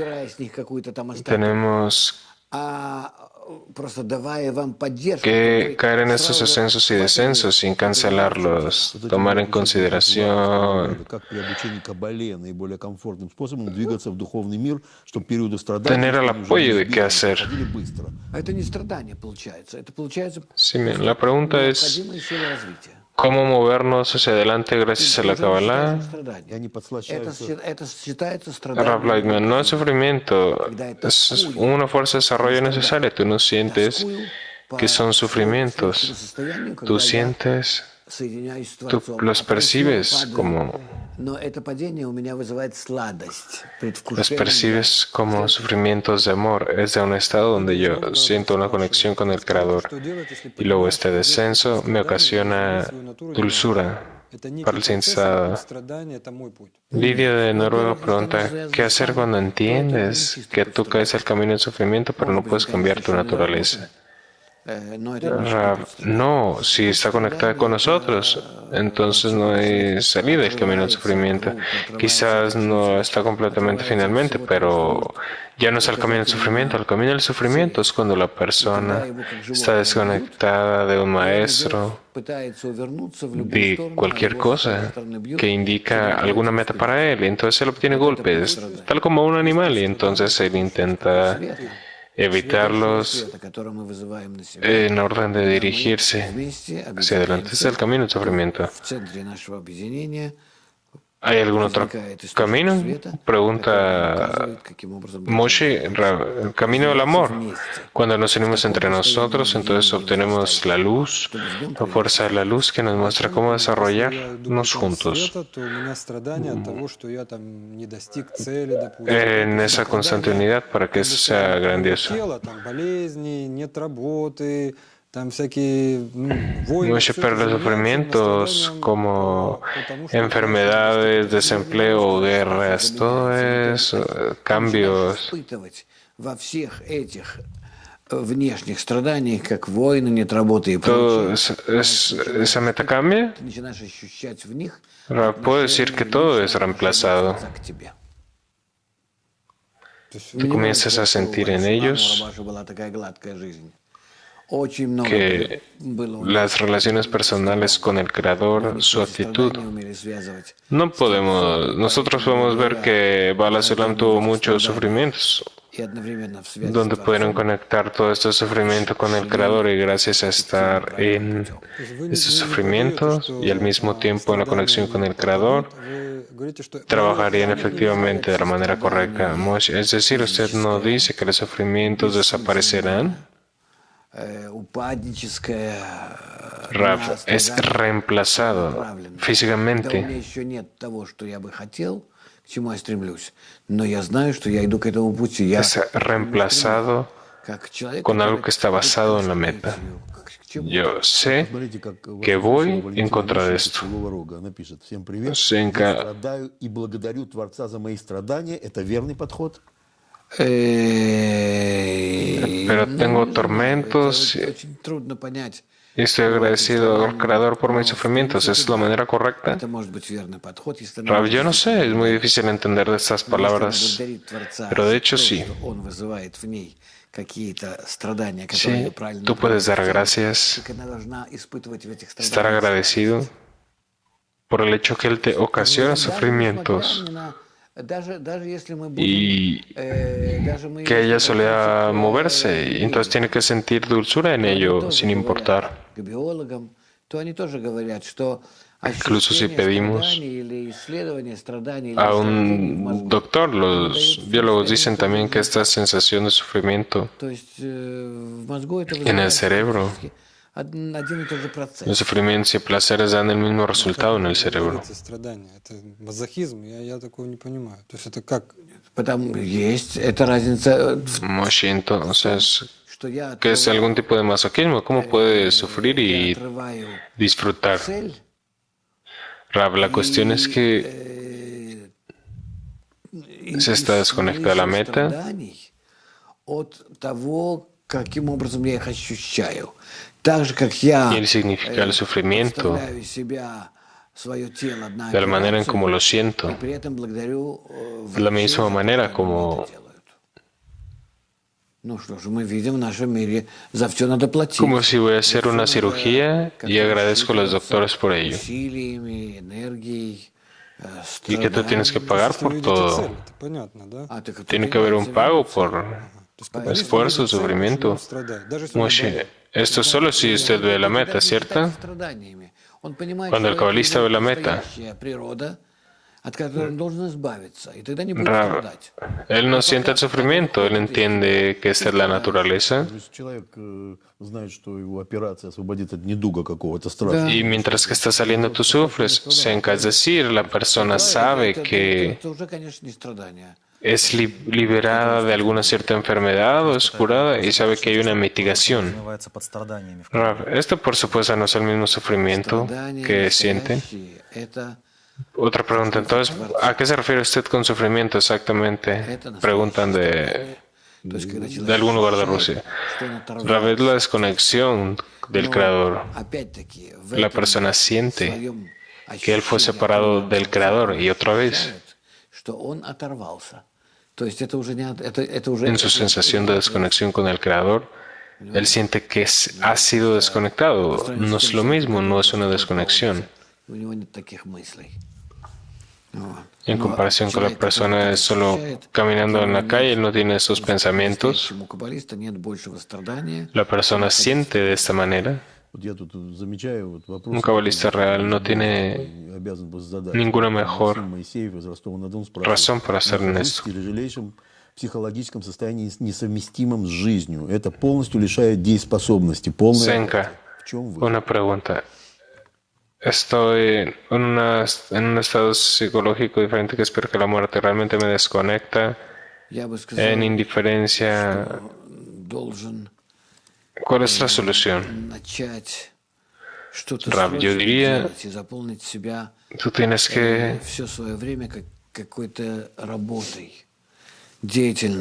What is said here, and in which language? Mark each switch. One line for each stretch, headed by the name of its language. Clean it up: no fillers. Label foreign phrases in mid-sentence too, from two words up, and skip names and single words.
Spanish: Tenemos que caer en estos ascensos y descensos sin cancelarlos, tomar en consideración, tener el apoyo de qué hacer. Sí, la pregunta es, cómo movernos hacia adelante gracias a la Kabbalah.
Russian: И они подслащаются. Это считается Rav страданием.
Spanish: Lightman, no es sufrimiento, es una fuerza de desarrollo necesaria. Tú no sientes que son sufrimientos, tú sientes, tú los percibes como,
Russian: Но это падение у меня вызывает сладость,
Spanish: los
Russian: предвкушение.
Spanish: percibes como sufrimientos de amor. Es de un estado donde yo siento una conexión con el Creador. Y luego este descenso me ocasiona dulzura para el siguiente estado. Lidia de Noruega pregunta, ¿qué hacer cuando entiendes que tú caes al camino del sufrimiento pero no puedes cambiar tu naturaleza?
Russian: Но это
Spanish: No, si está conectada con nosotros, entonces no hay salida del camino del sufrimiento. Quizás no está completamente finalmente, pero ya no es el camino del sufrimiento. El camino del sufrimiento es cuando la persona está desconectada de un maestro,
Russian: пытается увернуться в любую
Spanish: de
Russian: сторону,
Spanish: cualquier
Russian: а его
Spanish: cosa
Russian: с одной стороны бьют,
Spanish: que indica alguna meta para él. Entonces él obtiene golpes, tal como un animal, y entonces él intenta evitarlos
Russian: света, который мы вызываем на себя.
Spanish: en orden de dirigirse
Russian: Вместе
Spanish: hacia adelante. Ese es el camino del sufrimiento.
Russian: в центре нашего объединения
Spanish: ¿Hay algún otro camino? Pregunta
Russian: каким образом
Spanish: Moshe, el camino del amor. Cuando nos unimos entre nosotros, entonces obtenemos la luz, la fuerza de la luz que nos muestra cómo desarrollarnos juntos. En esa constante unidad para que eso sea grandioso. Moshe, pero los sufrimientos como enfermedades, desempleo, guerras, todo eso, cambios.
Russian: испытывать во всех этих внешних страданиях, как войны, нет работы и
Spanish: Todo
Russian: прочее,
Spanish: esa meta cambia.
Russian: ты начинаешь ощущать в них
Spanish: Puedo decir que todo es reemplazado.
Russian: к тебе.
Spanish: Tú comienzas a sentir en ellos
Russian: была такая гладкая жизнь. Очень много
Spanish: que
Russian: было
Spanish: las relaciones personales con el Creador, su actitud.
Russian: страдания умели связывать.
Spanish: Nosotros podemos ver que Bala Sulam tuvo muchos sufrimientos,
Russian: И одновременно в связи
Spanish: donde pudieron conectar todo este sufrimiento con el Creador y gracias a estar en estos sufrimientos y al mismo tiempo en la conexión con el Creador, trabajarían efectivamente de la manera correcta. Moshe, es decir, usted no dice que los sufrimientos desaparecerán.
Russian: упадническое
Spanish: Rav, es reemplazado
Russian: когда у
Spanish: físicamente.
Russian: меня еще нет того, что я бы хотел, к чему я стремлюсь, но я знаю, что я иду к этому пути. Я
Spanish: Es reemplazado
Russian: как человек,
Spanish: con algo
Russian: который
Spanish: que está basado en la meta.
Russian: к чему
Spanish: Yo sé
Russian: Смотрите, как
Spanish: que voy
Russian: Валентина
Spanish: en contra de esto.
Russian: Пылевого Рога. Она пишет: всем привет. Сенька. Я страдаю и благодарю Творца за мои страдания. Это верный подход?
Spanish: Pero tengo tormentos
Russian: очень трудно понять.
Spanish: y estoy agradecido al Creador por mis sufrimientos. ¿Es la manera correcta?
Russian: Это может быть верный подход, если
Spanish: Rav, yo no sé, es muy difícil entender de estas palabras,
Russian: благодарить Творца
Spanish: pero de hecho
Russian: за то,
Spanish: sí.
Russian: что Он вызывает в ней какие-то страдания, которые
Spanish: Sí,
Russian: правильно
Spanish: tú puedes dar
Russian: направлены.
Spanish: gracias,
Russian: Только она должна испытывать в этих
Spanish: estar
Russian: страданиях.
Spanish: agradecido por el hecho que Él te ocasiona sufrimientos
Russian: Даже если мы будем,
Spanish: y
Russian: даже мы
Spanish: que ella solía moverse y entonces tiene que sentir dulzura en ello sin importar.
Russian: к биологам, то они тоже говорят, что
Spanish: Incluso si
Russian: ощущение
Spanish: pedimos
Russian: страданий или исследование страданий или
Spanish: a
Russian: наслаждений в
Spanish: un
Russian: мозгу,
Spanish: doctor, los biólogos dicen también que esta sensación de sufrimiento
Russian: то есть в мозгу это
Spanish: en el
Russian: вызывает
Spanish: cerebro,
Russian: фактически один и тот же процесс.
Spanish: los sufrimientos y placeres dan el mismo resultado en el cerebro.
Russian: Страдания. Это мазохизм, я такого не понимаю. То есть это как? Потому есть эта разница,
Spanish: Moshe, entonces,
Russian: что я
Spanish: ¿qué es algún tipo de masoquismo? ¿Cómo puede sufrir y
Russian: отрываю
Spanish: disfrutar?
Russian: цель,
Spanish: Rav, la cuestión es que se está desconectada de la meta
Russian: страданий от того, каким образом я их ощущаю. Так же, как я
Spanish: y el significado del sufrimiento,
Russian: представляю себя, свое тело, одна
Spanish: de la manera en
Russian: операция,
Spanish: como lo siento,
Russian: и при этом благодарю
Spanish: de la
Russian: врачей,
Spanish: misma manera
Russian: которые
Spanish: como,
Russian: это делают. Ну что ж, мы видим в нашем мире, за все надо платить.
Spanish: como si voy a hacer una cirugía y agradezco a los doctores por ello.
Russian: Усилиями, энергией,
Spanish: Y que tú tienes que pagar por todo.
Russian: Это понятно, да?
Spanish: Tiene que haber un pago por esfuerzo, sufrimiento.
Russian: Страдает. Даже если
Spanish: Moshe, esto solo si usted ve la meta, ¿cierto?
Russian: страданиями. Он понимает,
Spanish: Cuando el
Russian: что это
Spanish: cabalista ve
Russian: его
Spanish: la meta,
Russian: настоящая природа, от которой он должен избавиться, и тогда не будет
Spanish: Rav,
Russian: страдать.
Spanish: él no siente el sufrimiento, él entiende que esta es la naturaleza.
Russian: То есть человек знает, что его операция освободит от недуга какого-то страшного.
Spanish: Y mientras que está saliendo tú sufres, Senka, es decir, la persona sabe que
Russian: Это уже, конечно, не страдание.
Spanish: es liberada de alguna cierta enfermedad o es curada y sabe que hay una mitigación.
Russian: Подразумевается под страданиями.
Spanish: Rav, esto por supuesto no es el mismo sufrimiento
Russian: Страдание
Spanish: que sienten.
Russian: настоящее — это
Spanish: Otra pregunta, entonces, ¿a qué se refiere usted con sufrimiento exactamente? Preguntan de algún lugar de Rusia. Rav, es la desconexión del Creador.
Russian: опять-таки в
Spanish: La
Russian: этом
Spanish: persona siente
Russian: своем
Spanish: que él fue
Russian: ощущении
Spanish: separado del Creador y otra vez
Russian: ощущает, что он оторвался. То есть это уже не это уже
Spanish: en su sensación de desconexión con el Creador, él siente que ha sido desconectado. No es lo mismo, no es una desconexión.
Russian: у него нет таких мыслей. Вот.
Spanish: En
Russian: Но
Spanish: comparación con la
Russian: человек,
Spanish: persona
Russian: который
Spanish: solo
Russian: ощущает,
Spanish: caminando en la
Russian: у него
Spanish: calle, él
Russian: нет
Spanish: no tiene esos pensamientos.
Russian: настоящему каббалисту нет большего страдания.
Spanish: La persona siente de esta manera.
Russian: Вот я тут замечаю вопрос.
Spanish: Un cabalista real no tiene
Russian: обязан был задать.
Spanish: ninguna mejor
Russian: Моисеев из Ростова-на-Дон
Spanish: razón para hacer
Russian: в
Spanish: esto.
Russian: тяжелейшем психологическом состоянии несовместимом с жизнью. Это полностью лишает дееспособности. Полная...
Spanish: Senka,
Russian: В чем вы?
Spanish: una pregunta. Estoy en un estado psicológico diferente que espero que la muerte realmente me desconecta
Russian: Я бы сказал,
Spanish: en indiferencia.
Russian: должен
Spanish: ¿Cuál es la solución?
Russian: начать что-то
Spanish: Рав, yo
Russian: срочно
Spanish: diría,
Russian: делать и заполнить себя
Spanish: tú tienes que
Russian: все свое время как какой-то работой, деятельной.